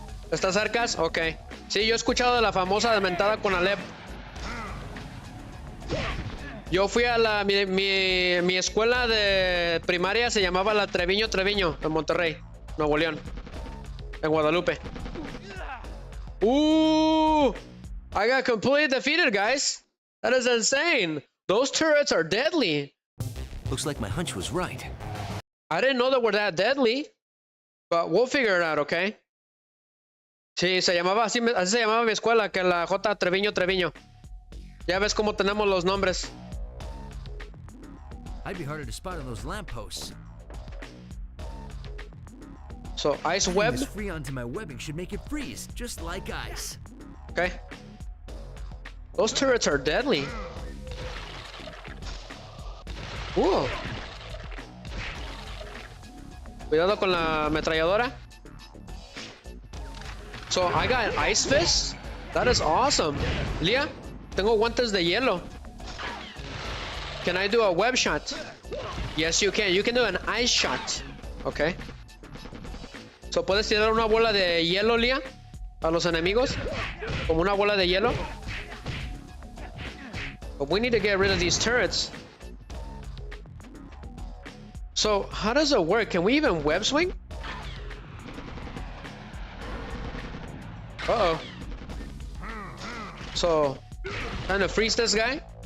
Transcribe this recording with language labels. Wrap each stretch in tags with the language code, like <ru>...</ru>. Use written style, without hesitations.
<es>¿Estás cerca? Ok. Sí, yo he escuchado de la famosa mentada Conalep. Yo fui a mi escuela de primaria se llamaba la Treviño en Monterrey, Nuevo León, en Guadalupe.</es> <en>I got completely defeated, guys. That is insane. Those turrets are deadly. Looks like my hunch was right. I didn't know they were that deadly, but we'll figure it out, okay?</en> <es>Sí, así se llamaba mi escuela, que la J. Treviño. Ya ves cómo tenemos los nombres.</es> <en>I'd be harder to spot on those lampposts. So, ice web. This freon to my webbing should make it freeze, just like ice. Okay. Those turrets are deadly.</en> <es>Cuidado con la ametralladora.</es> <en>So, I got ice fist. That is awesome.</en> <es>Leah, tengo guantes de hielo.</es> <en>Can I do a web shot? Yes, you can. You can do an ice shot. Okay.</en> <es>So, ¿puedes tirar una bola de hielo, Leah? A los enemigos. Como una bola de hielo.</es> <en>But we need to get rid of these turrets. So, how does it work? Can we even web swing? Uh-oh. So, trying to freeze this guy?</en>